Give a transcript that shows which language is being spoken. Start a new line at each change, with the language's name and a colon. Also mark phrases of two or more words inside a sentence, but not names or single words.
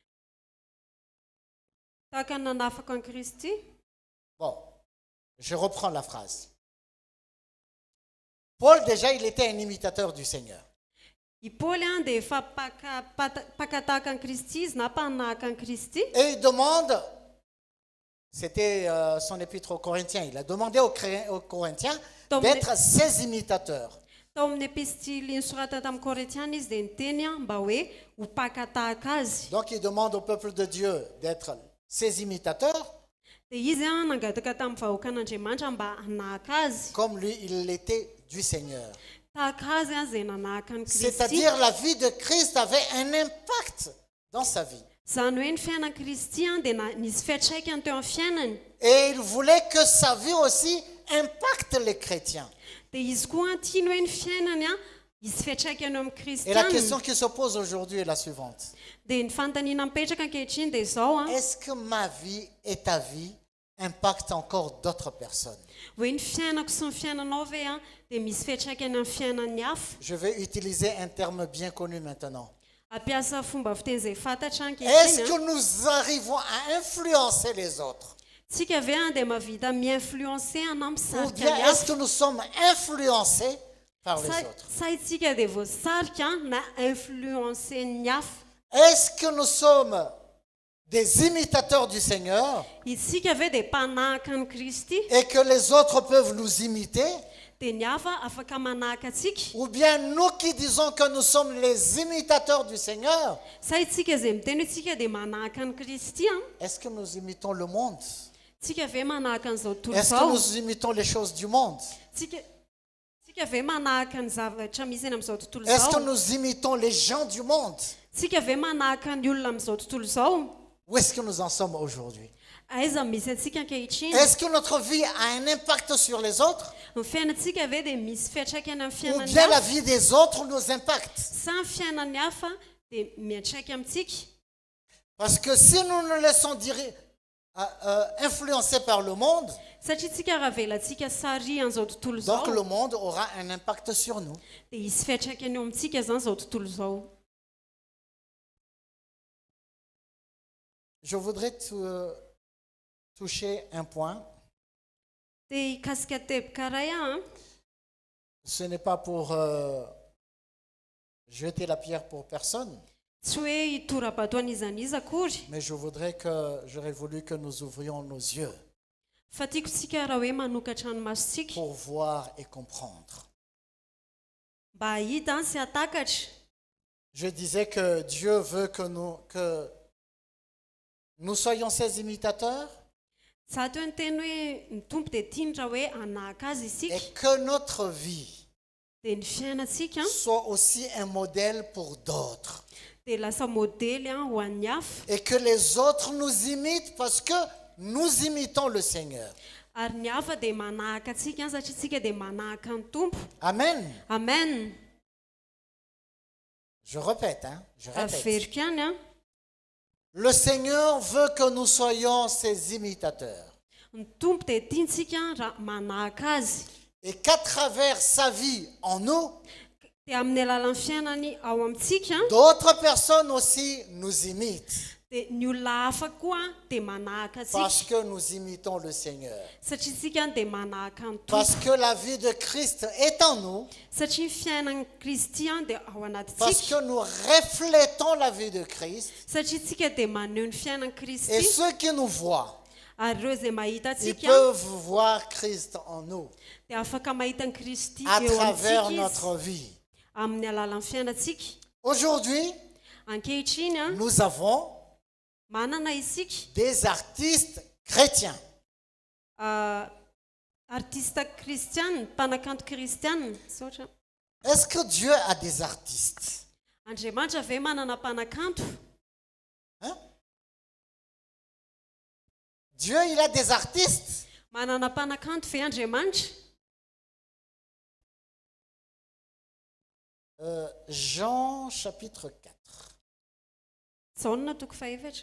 Malagasy: tahaka ny nanafaka ny Kristy.
French: Bon, je reprends la phrase. Paul, déjà, il était un imitateur du Seigneur.
Malagasy: I Paul dia efa pakatahaka ny Kristy izy na mpanahaka ny Kristy
French: Et il demande C'était son épître aux Corinthiens. Il a demandé aux Corinthiens Donc, d'être ses imitateurs.
Malagasy: Tao amin'ny epistily nisoratana tamin'ny Korinthiana izy dia niteny mba hoe ho pakatahaka azy.
French: Donc il demande au peuple de Dieu d'être ses imitateurs,
Malagasy: Dia izy nangataka tamin'ny vahoakan'Andriamanitra mba hanahaka azy.
French: comme lui, il l'était du Seigneur.
Malagasy: Tahaka azy izay nanahaka ny Kristy.
French: C'est-à-dire la vie de Christ avait un impact dans sa vie.
Malagasy: Izany hoe ny fiainan Kristy dia nisy fiantraikany teo amin'ny fiainany.
French: Et il voulait que sa vie aussi impacte les chrétiens.
Malagasy: Dia izy koa tiany hoe ny fiainany hisy fiantraikany eo amin'ny
French: Et la question
Malagasy: kristianina.
French: qui se pose aujourd'hui est la suivante.
Malagasy: Dia ny fanontaniana mipetraka ankehitriny dia izao
French: Est-ce que ma vie et ta vie impactent encore d'autres personnes?
Malagasy: hoe ny fiainako sy ny fiainanao ve dia misy fiantraikany amin'ny fiainan'ny hafa.
French: Je vais utiliser un terme bien connu maintenant.
Malagasy: Ampiasa fomba fiteny izay fantatra
French: Est-ce
Malagasy: ankehitriny.
French: que nous arrivons à influencer les autres?
Malagasy: Tsika ve dia mahavita mi-influencer na
French: Ou
Malagasy: misarika
French: bien
Malagasy: ny
French: est-ce
Malagasy: hafa.
French: que nous sommes influencés par les autres?
Malagasy: Sa itsika dia voasarika na influencer ny hafa.
French: Est-ce que nous sommes des imitateurs du Seigneur
Malagasy: Itsika ve dia mpanahaka ny Kristy
French: et que les autres peuvent nous imiter?
Malagasy: dia ny hafa afaka manahaka atsika.
French: Ou bien nous qui disons que nous sommes les imitateurs du Seigneur,
Malagasy: Sa itsika izay miteny hoe tsika dia manahaka ny Kristy
French: est-ce que nous imitons le monde?
Malagasy: tsika ve manahaka an'izao tontolo
French: Est-ce que
Malagasy: izao.
French: nous imitons les choses du monde?
Malagasy: Tsika ve manahaka ny zavatra misy eny amin'izao tontolo
French: Est-ce que
Malagasy: izao.
French: nous imitons les gens du monde?
Malagasy: Tsika ve manahaka ny olona amin'izao tontolo izao.
French: Où est-ce que nous en sommes aujourd'hui?
Malagasy: Aiza misy atsika ankehitriny.
French: Est-ce que notre vie a un impact sur les autres?
Malagasy: Ny fiainantsika ve dia misy fiantraikany amin'ny
French: Ou
Malagasy: fiainan'ny
French: bien la
Malagasy: hafa.
French: vie des autres nous impacte?
Malagasy: Sa ny fiainan'ny hafa dia miantraika amintsika.
French: Parce que si nous nous laissons influencer par le monde,
Malagasy: Satria tsika raha velantsika sary an'izao tontolo
French: donc le
Malagasy: izao
French: monde aura un impact sur nous.
Malagasy: dia hisy fiantraikany eo amintsika zany izao tontolo izao.
French: Je voudrais toucher un point.
Malagasy: Dia hikasika teboka ray
French: Ce n'est pas pour jeter la pierre pour personne,
Malagasy: tsy hoe hitorabato an'izaniza akory
French: mais j'aurais voulu que nous ouvrions nos yeux
Malagasy: fa tiako tsika raha hoe manokatra ny masontsika
French: pour voir et comprendre.
Malagasy: mba hahita sy hatakatra.
French: Je disais que Dieu veut que nous soyons ses imitateurs
Malagasy: Za teo ny teny hoe ny tompo dia tiany raha hoe hanahaka azy isika
French: et que notre vie
Malagasy: dia ny fiainantsika
French: soit aussi un modèle pour d'autres.
Malagasy: dia lasa modely ho an'ny hafa.
French: Et que les autres nous imitent parce que nous imitons le Seigneur.
Malagasy: Ary ny hafa dia manahaka atsika satria tsika dia manahaka ny tompo. Amen. Amen.
French: Je répète.
Malagasy: Averiko ihany
French: Le Seigneur veut que nous soyons ses imitateurs.
Malagasy: ny tompo dia tiantsika raha manahaka azy.
French: Et qu'à travers sa vie en nous,
Malagasy: Dia amin'ny alalan'ny fiainany ao amintsika
French: d'autres personnes aussi nous imitent.
Malagasy: dia ny olona hafa koa dia manahaka atsika
French: Parce que nous imitons le Seigneur.
Malagasy: satria tsika dia manahaka ny tompo.
French: Parce que la vie de Christ est en nous.
Malagasy: Satria ny fiainan'ny Kristy dia ao
French: Parce
Malagasy: anatintsika.
French: que nous reflétons la vie de Christ.
Malagasy: Satria tsika dia maneho ny fiainan'ny
French: Et
Malagasy: Kristy.
French: ceux qui nous voient,
Malagasy: Ary ireo izay mahita
French: ils
Malagasy: atsika
French: peuvent voir Christ en nous
Malagasy: dia afaka mahita ny Kristy
French: à
Malagasy: eo
French: travers
Malagasy: amintsika
French: notre
Malagasy: izy
French: vie.
Malagasy: amin'ny alalan'ny fiainantsika.
French: Aujourd'hui,
Malagasy: Ankehitriny
French: nous avons
Malagasy: manana isika
French: des artistes chrétiens.
Malagasy: artista kristianina, mpanakanto kristianina. Saotra
French: Est-ce que Dieu a des artistes?
Malagasy: Andriamanitra ve manana mpanakanto?
French: Hein? Dieu, il a des artistes.
Malagasy: Manana mpanakanto ve Andriamanitra?
French: Jean chapitre 4.
Malagasy: Jaona toko fahaefatra.